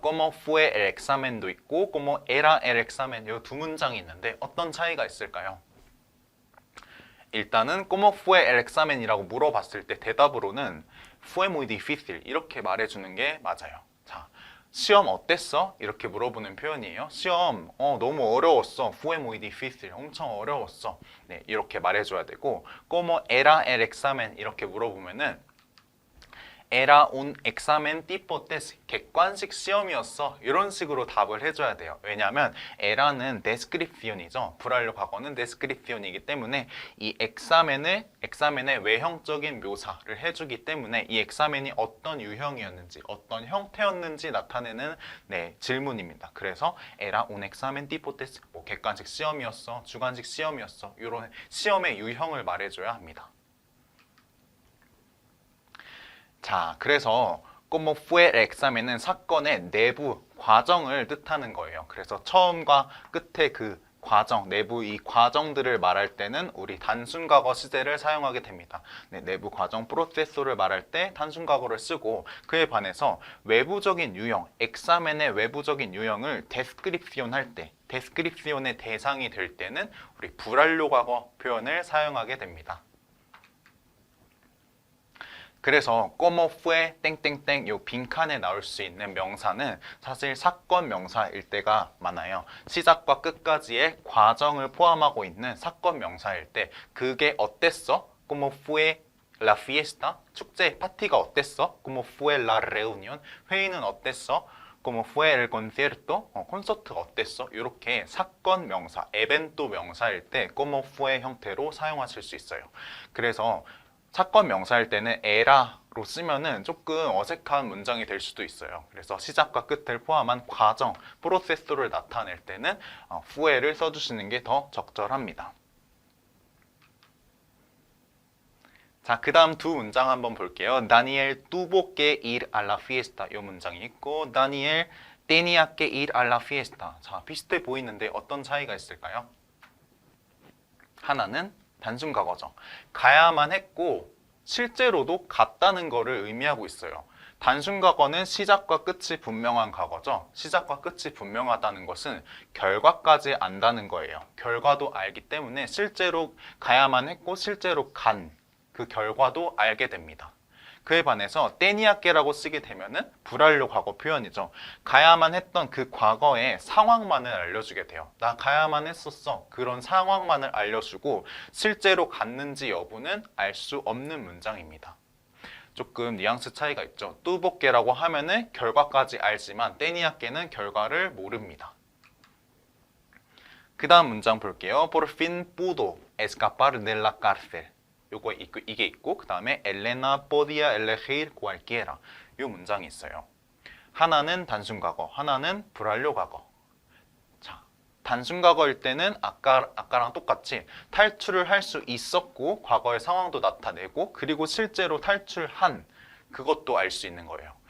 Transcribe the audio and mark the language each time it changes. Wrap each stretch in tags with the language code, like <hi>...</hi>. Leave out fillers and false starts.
<es>Como fue el examen</es> <ko>도 있고</ko> <es>Como era el examen</es> <ko>이 두 문장이 있는데 어떤 차이가 있을까요? 일단은</ko> <es>Como fue el examen</es> <ko>이라고 물어봤을 때 대답으로는</ko> <es>Fue muy difícil</es> <ko>이렇게 말해주는 게 맞아요. 자, 시험 어땠어? 이렇게 물어보는 표현이에요. 시험 너무 어려웠어.</ko> <es>Fue muy difícil</es> <ko>엄청 어려웠어. 네, 이렇게 말해줘야 되고</ko> <es>Como era el examen</es> <ko>이렇게 물어보면은</ko> <es>Era un examen tipo test.</es> <ko>객관식 시험이었어. 이런 식으로 답을 해줘야 돼요. 왜냐하면 era는 descripción이죠. 불완료 과거는 descripción이기 때문에 이 examen의 외형적인 묘사를 해주기 때문에 이 examen이 어떤 유형이었는지, 어떤 형태였는지 나타내는 네, 질문입니다.</ko> <es>그래서 era un examen tipo test.</es> <ko>뭐 객관식 시험이었어, 주관식 시험이었어. 이런 시험의 유형을 말해줘야 합니다. 자, 그래서</ko> <es>como fue el examen</es> <ko>은 사건의 내부 과정을 뜻하는 거예요. 그래서 처음과 끝의 그 과정, 내부 이 과정들을 말할 때는 우리 단순과거 시제를 사용하게 됩니다. 네, 내부 과정 프로세소를 말할 때 단순과거를 쓰고 그에 반해서 외부적인 유형, examen의 외부적인 유형을 descripción 할 때, descripción의 대상이 될 때는 우리 불완료 과거 표현을 사용하게 됩니다. 그래서</ko> <es>como fue</es> <ko>땡땡땡 요 빈칸에 나올 수 있는 명사는 사실 사건 명사일 때가 많아요. 시작과 끝까지의 과정을 포함하고 있는 사건 명사일 때 그게 어땠어?</ko> <es>como fue la fiesta</es> <ko>축제 파티가 어땠어?</ko> <es>como fue la reunión</es> <ko>회의는 어땠어?</ko> <es>como fue el concierto</es> <ko>콘서트가 어땠어? 이렇게 사건 명사, 에벤토 명사일 때</ko> <es>como fue</es> <ko>형태로 사용하실 수 있어요. 그래서 사건 명사일 때는 에라로 쓰면은 조금 어색한 문장이 될 수도 있어요. 그래서 시작과 끝을 포함한 과정, 프로세스를 나타낼 때는 fue를 써주시는 게 더 적절합니다. 자, 그 다음 두 문장 한번 볼게요.</ko> <es>Daniel tuvo que ir a la fiesta</es> <ko>이 문장이 있고</ko> <es>Daniel tenía que ir a la fiesta.</es> <ko>자, 비슷해 보이는데 어떤 차이가 있을까요? 하나는 단순 과거죠. 가야만 했고 실제로도 갔다는 거를 의미하고 있어요. 단순 과거는 시작과 끝이 분명한 과거죠. 시작과 끝이 분명하다는 것은 결과까지 안다는 거예요. 결과도 알기 때문에 실제로 가야만 했고 실제로 간 그 결과도 알게 됩니다. 그에 반해서 때니야께라고 쓰게 되면은 불완료 과거 표현이죠. 가야만 했던 그 과거의 상황만을 알려주게 돼요. 나 가야만 했었어. 그런 상황만을 알려주고 실제로 갔는지 여부는 알 수 없는 문장입니다. 조금 뉘앙스 차이가 있죠. 뚜복게라고 하면은 결과까지 알지만 때니야께는 결과를 모릅니다. 그 다음 문장 볼게요.</ko> <es>Por fin pudo escapar de la cárcel.</es> <ko>이게 있고 그 다음에</ko> <es>Elena podía elegir cualquiera</es> <ko>이 문장이 있어요. 하나는 단순 과거, 하나는 불완료 과거. 자, 단순 과거일 때는 아까랑 똑같이 탈출을 할 수 있었고 과거의 상황도 나타내고 그리고 실제로 탈출한 그것도 알 수 있는 거예요.</ko>